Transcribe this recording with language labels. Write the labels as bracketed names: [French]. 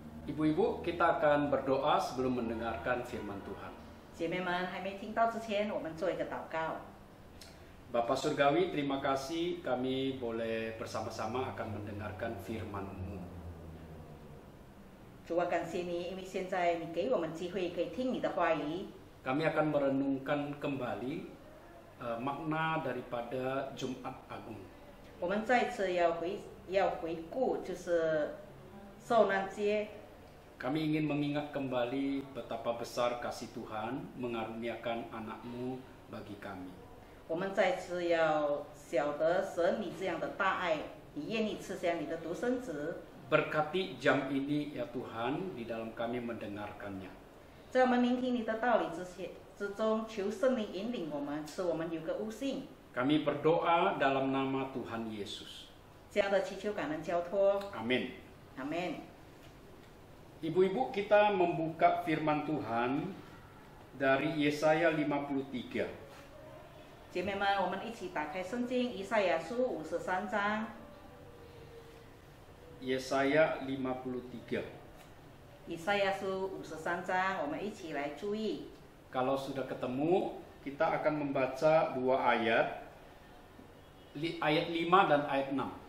[Indonesian] Ibu-ibu, kita akan berdoa sebelum mendengarkan firman Tuhan. [Chinese] 姐妹们还没听到之前，我们做一个祷告。 [Indonesian] Bapak Surgawi, terima kasih kami boleh bersama-sama akan mendengarkan firman-Mu. [Chinese] 主啊，感谢你，因为现在你给我们机会可以听你的话语。 [Indonesian] Kami akan merenungkan kembali makna daripada Jumat Agung. [Chinese] 我们再次要回顾，就是受难节。 [Indonesian] Kami ingin mengingat kembali betapa besar kasih Tuhan mengaruniakan anak-Mu bagi kami. [Chinese] 我们再次要晓得神你这样的大爱，你愿意赐下你的独生子。 [Indonesian] Berkati jam ini ya Tuhan di dalam kami mendengarkannya. [Chinese] 在我们聆听你的道理之中，求圣灵引领我们，使我们有个悟性。 [Indonesian] Kami berdoa dalam nama Tuhan Yesus. [Chinese] 这样的祈求感恩交托， [Indonesian] Amin. [Chinese] 阿门。 [Indonesian] Ibu-ibu, kita membuka firman Tuhan dari Yesaya 53. [Chinese] 姐妹们，我们一起打开圣经以赛亚书53章。 [Indonesian] Yesaya 53. [Chinese] 以赛亚书53章，我们一起来注意。 [Indonesian] Kalau sudah ketemu, kita akan membaca dua ayat, ayat 5 dan ayat 6.